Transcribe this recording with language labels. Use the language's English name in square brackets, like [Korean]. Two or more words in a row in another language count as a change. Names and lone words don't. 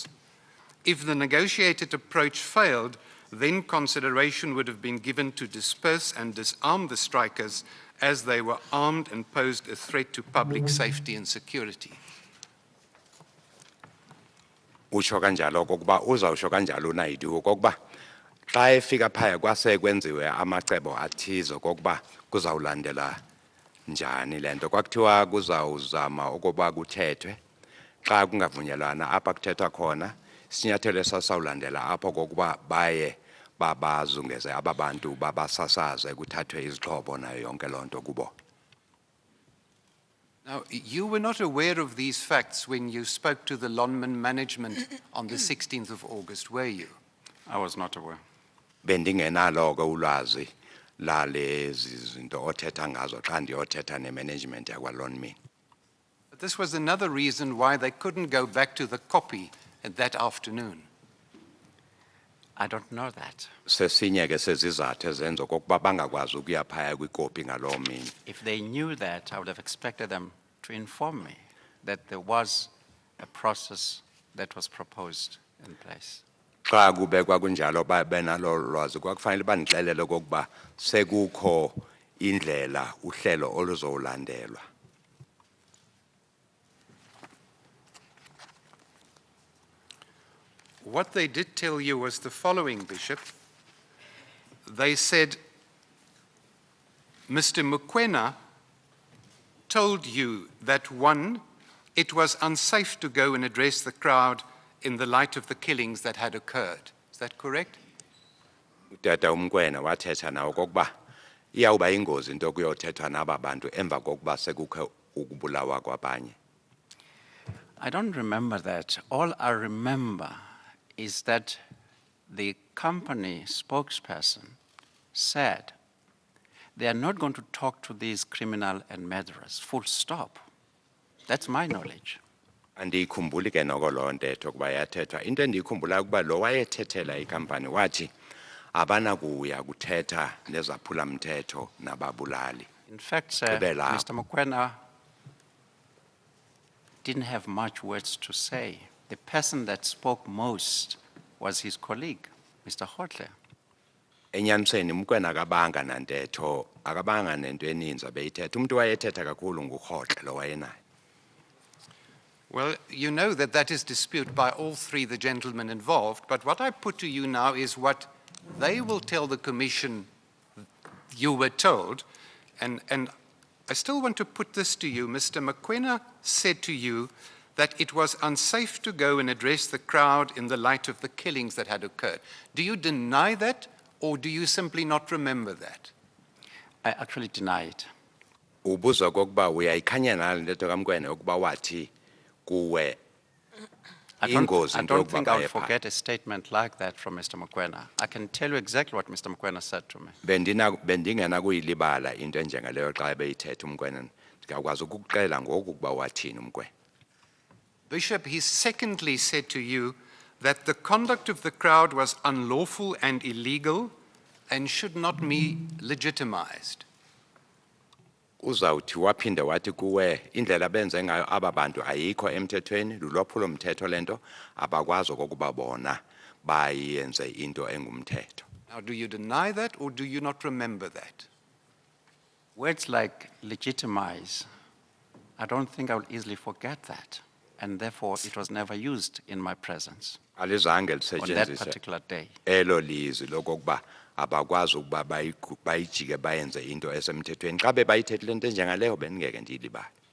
[English] If the negotiated approach failed, then consideration would have been given to disperse and disarm the strikers as they were armed and posed a threat to public safety and security. [Xhosa] Usho kanjalo kokuba uzawusho kanjalo nayidu kokuba xa efika phaya kwase kwenziwe amacebo athizo kokuba kuzawulandela njani lento kwakuthiwa kuzawuzama ukuba kuthethwe xa kungavunyelwana apha kuthethwa khona sinyathelo esasawulandela apho kokuba baye babazungeze ababantu babasasaze kuthathwe izixhobo nayo yonke loo nto kubo. [English] Now, you were not aware of these facts when you spoke to the Lonman management on the 16th of August, were you? I was not aware. [Xhosa] Bendingenalo ke ulwazi lalezi zinto othetha ngazo xa ndiyothetha nemanagement yakwaLonmin. [English] But this was another reason why they couldn't go back to the copy that afternoon. I don't know that. [Xhosa] Sesinye ke sezizathu ezenza okokuba bangakwazi ukuya phaya kwikopi ngaloo mini. [English] If they knew that, I would have expected them to inform me that there was a process that was proposed in place. [Xhosa] Xa kubekwa kunjalo benalo lwazi kwakufanele bandixelele okokuba sekukho indlela uhlelo oluzowulandelwa. [English] What they did tell you was the following, Bishop. They said, Mr. Mokoena told you that, one, it was unsafe to go and address the crowd in the light of the killings that had occurred. Is that correct? [Xhosa] Utata uMkwena wathetha nawo kokuba iyawuba ingozi into kuyothethwa naba bantu emva kokuba sekukho ukubulawa kwabanye. [English] I don't remember that. All I remember is that the company spokesperson said they are not going to talk to these criminal and murderers, full stop. That's my knowledge. [Xhosa] Andiyikhumbuli ke noko loo ntetho kuba yathethwa. Into endiyikhumbulayo kuba lo wayethethela ikampani wathi abanakuya kuthetha nezaphulamthetho nababulali. [English] In fact, Mr. Mokoena didn't have much words to say. The person that spoke most was his colleague, Mr. Hotle. [Xhosa] Enyanisweni uMkwena akabanga nento eninzi abeyithetha. Umuntu wayethetha kakhulu nguRhotle lo wayenayo. [English] Well, you know that that is disputed by all three the gentlemen involved, but what I put to you now is what they will tell the Commission you were told, and I still want to put this to you. Mr. Mokoena said to you that it was unsafe to go and address the crowd in the light of the killings that had occurred. Do you deny that, or do you simply not remember that? I actually deny it. [Xhosa] Ubuza kokuba uyayikhanya nalo ntetho kaMkwena ukuba wathi kuwe [English] I [Xhosa] ingozi into [English] don't think [Xhosa] yokuba [English] I'll [Xhosa] baye phaa. [English] forget a statement like that from Mr. Mokoena. I can tell you exactly what Mr. Mokoena said to me. [Xhosa] Bendingena kuyilibala into enjengaleyo xa beyithetha uMkwena. Ndingakwazi ukukuxela ngoku ukuba wathini uMkwena. [English] Bishop, he secondly said to you that the conduct of the crowd was unlawful and illegal and should not be legitimized. [Xhosa] Uzawuthi waphinde wathi kuwe indlela benze ngayo aba bantu ayikho emthethweni lulwaphulo mthetho lento abakwazi okokuba bona bayenze into engumthetho. [English] Now, do you deny that or do you not remember that? Words like legitimize, I don't think I will easily forget that. And therefore, it was never used in my presence [Xhosa] Alizange [English] on that [Xhosa] lisetshenziswe [English] particular day. [Xhosa] elo lizwi lokokuba abakwazi ukuba bayijike bayenze into esemthethweni xa bebayithethile into enjengaleyo bendingeke ndiyilibale.